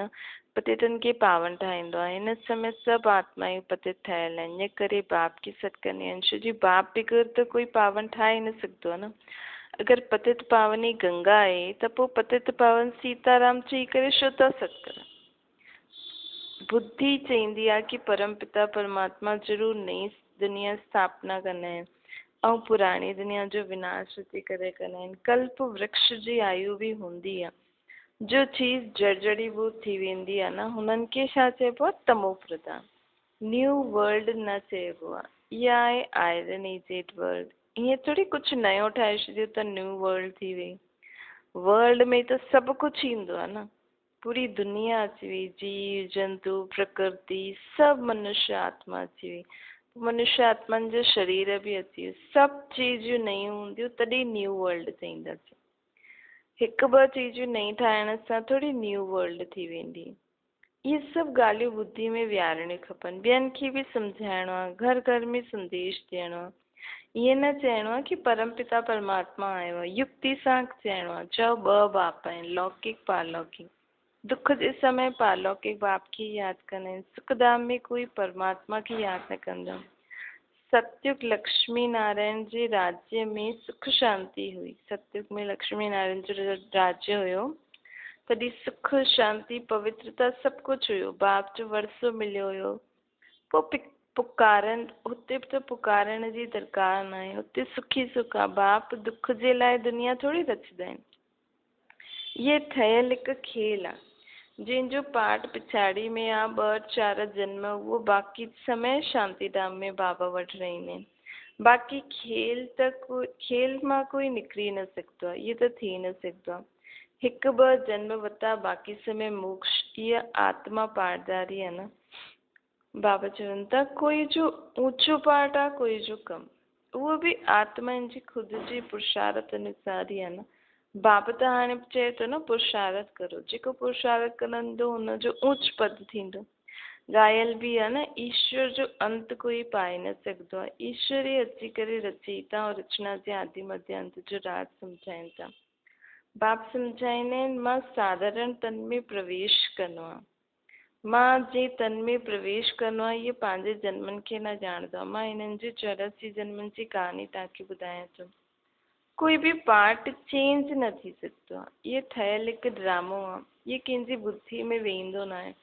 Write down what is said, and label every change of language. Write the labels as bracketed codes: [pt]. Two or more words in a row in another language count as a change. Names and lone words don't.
[sd] पतितनि खे पावन ठाहींदो आहे। हिन समय सभु आत्मायूं पतित ठहियल आहिनि। इन करे बाप खे सॾु कंदी आहिनि, छो जी बाप बग़ैर त कोई पावन ठाहे न सघंदो आहे न। अगरि पतित पावनी गंगा आहे त पोइ पतित पावन सीताराम चई करे छो था सॾु करनि? बुद्धि चईंदी आहे कि परम पिता परमात्मा ज़रूरु नई दुनिया स्थापना कंदा आहिनि ऐं पुराणी दुनिया जो विनाश अची करे कंदा आहिनि। कल्प वृक्ष जी आयु बि हूंदी आहे। जो चीज़ जर्जड़ीभूत थी वेंदी आहे न, हुननि खे छा चइबो आहे? तमो प्रधान। [en] new world [sd] न चइबो आहे। इहा आहे [en] iron aged world. [sd] ईअं थोरी कुझु नयो ठाहे छॾियो त [en] new world [sd] थी वई। वर्ल्ड में त सभु कुझु ईंदो आहे न। पूरी दुनिया अची वई, जीव जंतु प्रकृति सभु मनुष्य आत्मा अची वई। मनुष्य आत्मनि जो शरीर बि अची वियो। सभु चीज़ूं नयूं हूंदियूं तॾहिं [en] new world [sd] चईंदासीं। हिकु ॿ चीज़ूं नई ठाहिण सां थोरी [en] new world [sd] थी वेंदी। इहे सभु ॻाल्हियूं बुद्धि में विहारणियूं खपनि। ॿियनि खे बि सम्झाइणो आहे, घर घर में संदेश ॾियणो आहे। ईअं न चइणो आहे कि परमपिता परमात्मा आयो आहे। युक्ति सां चइणो आहे। चओ ॿ बाप आहिनि, लौकिक पारलौकिक। दुख जे समय पारलौकिक बाप खे यादि कंदा आहिनि, सुखधाम में कोई परमात्मा खे यादि न कंदा। सतयुग लक्ष्मी नारायण जे राज्य में सुख शांति हुई। सतयुग में लक्ष्मी नारायण जो राज्य हुयो तॾहिं सुख शांति पवित्रता सभु कुझु हुयो। बाप जो वरसो मिलियो हुयो। पोइ पुकारनि, हुते बि त पुकारण जी दरकार न आहे। हुते सुखी सुख आहे। बाप दुख जे लाइ दुनिया थोरी रचंदा आहिनि। इहे ठहियल हिकु खेल आहे। जंहिंजो पाठ पिछाड़ी में आ 2-4 जन्म, उहो बाक़ी समय शांतिधाम में बाबा वटि रहंदा आहिनि। बाक़ी खेल मां कोई निकिरी न सघंदो आहे, इहो त थी न सघंदो आहे। 1-2 जन्म वरिता, बाक़ी समय मोक्ष, इहा आत्मा पाठदारी आहे न। बाबा चवनि था कोई जो ऊंचो पाठ आहे, कोई जो कम, उहो बि आत्माउनि जी ख़ुदि जी पुरुषार्थ अनुसार ई आहे न। बाबा त हाणे चए थो न पुरुषार्थ करो, जेको पुरुषार्थ कंदो हुनजो ऊच पद थींदो। ॻायल बि आहे न, ईश्वर जो अंत कोई पाए न सघंदो आहे। ईश्वर ई अची करे रचयिता और रचना जे आदि मध्य अंत जो राज सम्झाइनि था। बाप सम्झाईंदा आहिनि मां साधारण तन में प्रवेश करणो आहे। मां जे तन में प्रवेश करणो आहे, इहे पंहिंजे जन्मनि खे न ॼाणंदो आहे। मां हिननि जे 84 जन्मनि जी कहानी तव्हांखे ॿुधायां थो। कोई बि [en] part change [sd] न थी सघंदो आहे। इहो ठहियल हिकु ड्रामो आहे। इहो कंहिंजी बुद्धि में वेंदो न आहे।